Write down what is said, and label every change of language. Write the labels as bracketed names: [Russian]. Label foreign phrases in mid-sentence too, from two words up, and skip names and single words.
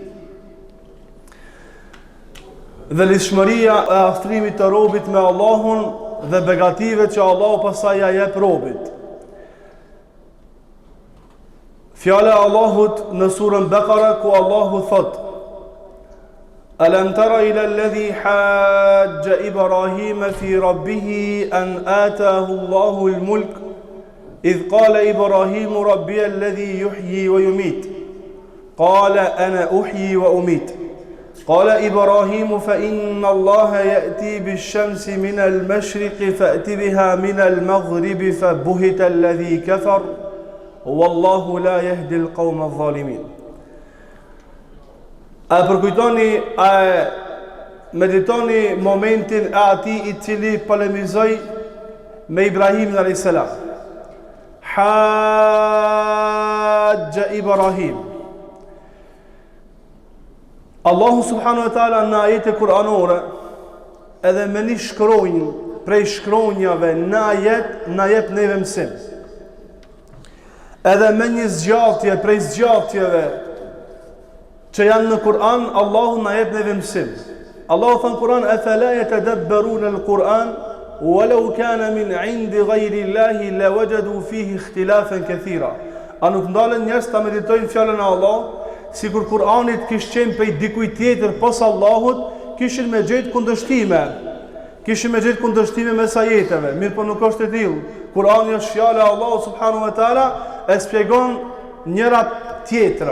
[Albanian] Dhe lidhshmëria e aftrimit të robit me Allahun dhe begative që Allahu pasaj ja jep robit. Fjala e Allahut në surën Bekara ku Allahu thot: [Arabic] ألم تر إلى الذي حاج إبراهيم في ربه أن آتاه الله الملك إذ قال إبراهيم ربي الذي يحيي ويميت قال أنا أحيي وأميت قال إبراهيم فإن الله يأتي بالشمس من المشرق فأت بها من المغرب فبهت الذي كفر والله لا يهدي القوم الظالمين. [Albanian] A përkujtoni, a meditoni momentin e atij i cili polemizoi me Ibrahimin a.s. [Arabic] حاج إبراهيم. [Albanian] Allahu [Arabic] سبحانه وتعالى [Albanian] në ajete kuranore edhe me një shkronjë prej shkronjave në ajet në jep neve mësim. Edhe me një zgjatje prej zgjatjeve që janë në Kur'an, Allahu na jep neve mësim. Allahu thënë Kur'an: [Arabic] "أفلا يتدبرون القرآن ولو كان من عند غير الله لوجدوا فيه اختلافا كثيرا." [Albanian] A nuk ndalen njerëz ta meditojnë fjalën e Allahut, sikur Kur'anit kishte qenë prej dikujt tjetër pas Allahut, kishin me gjetë kundërshtime. Kishin me gjetë kundërshtime mes ajeteve. Mirë, po nuk është e tillë. Kur'ani është fjala e Allahut [Arabic] سبحانه وتعالى, [Albanian] e shpjegon njëra tjetrën.